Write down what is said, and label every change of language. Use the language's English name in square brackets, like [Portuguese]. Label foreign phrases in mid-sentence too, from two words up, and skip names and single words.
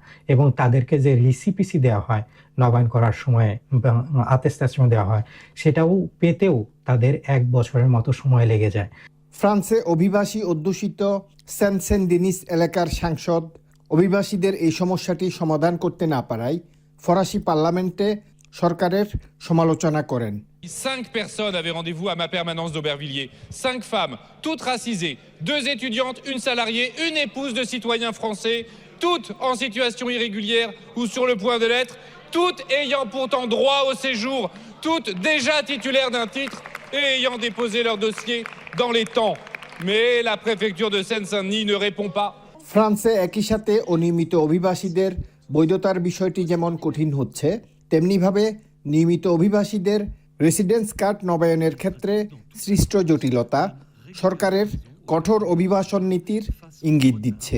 [Bangla] এবং তাদেরকে যে রিসিপিসি দেওয়া হয় নবায়ন করার সময়, আতেস্তাশ্রম দেওয়া হয়, সেটাও পেতেও তাদের 1 বছরের মতো সময় লেগে যায়। ফ্রান্সে অভিবাসী অধ্যুষিত সেন্ট সেন্ট ডেনিস এলাকার সাংসদ অভিবাসীদের এই সমস্যাটি সমাধান করতে না পারায় ফরাসি পার্লামেন্টে সরকারের সমালোচনা করেন। [French] 5 personnes avaient rendez-vous à ma permanence d'Aubervilliers. 5 femmes, toutes racisées, 2 étudiantes, une salariée, une épouse de citoyens français, toutes en situation irrégulière ou sur le point de l'être, toutes ayant pourtant droit au séjour, toutes déjà titulaires d'un titre et ayant déposé leur dossier dans les temps. Mais la préfecture de Seine-Saint-Denis ne répond pas. [Bangla] ফ্রান্সে একই সাথে অনিয়মিত অভিবাসীদের বৈধতার বিষয়টি যেমন কঠিন হচ্ছে, তেমনিভাবে নিয়মিত অভিবাসীদের রেসিডেন্স কার্ড নবায়নের ক্ষেত্রে সৃষ্ট জটিলতা সরকারের কঠোর অভিবাসন নীতির ইঙ্গিত দিচ্ছে।